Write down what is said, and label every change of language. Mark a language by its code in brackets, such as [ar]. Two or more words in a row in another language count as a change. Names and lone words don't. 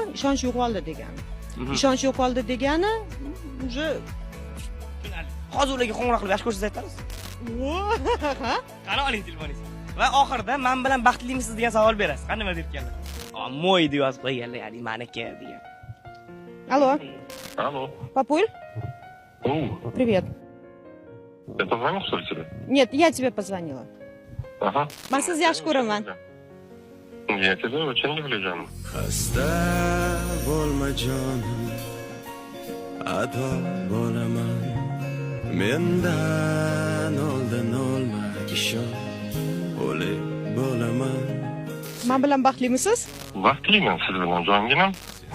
[uz] Ishonch yo'qoldi degani. Ishonch yo'qoldi degani уже hozir ularga qo'ng'iroq qilib yaxshi ko'rsangiz aytamiz. Ha? Qani oling telefoningizni. Va oxirida men bilan baxtlimisiz degan savol berasiz. Qani nima deb keldi? Mo'y deb yozib qo'yganlar, ya'ni meniki degan. [ru] Алло, Алло. папуль? Привет. Я позвонил, что ли, тебе? Нет, я тебе позвонила. Ага. [uz] Men sizni yaxshi ko'raman. [ru] Я тебя очень люблю, Жан. [uz] Xasta bo'lma jonim, ado bo'laman. Mendan oldin olma, ishon, o'lik bo'laman. Men bilan baxtlimisiz? Baxtliman siz bilan, jonginam.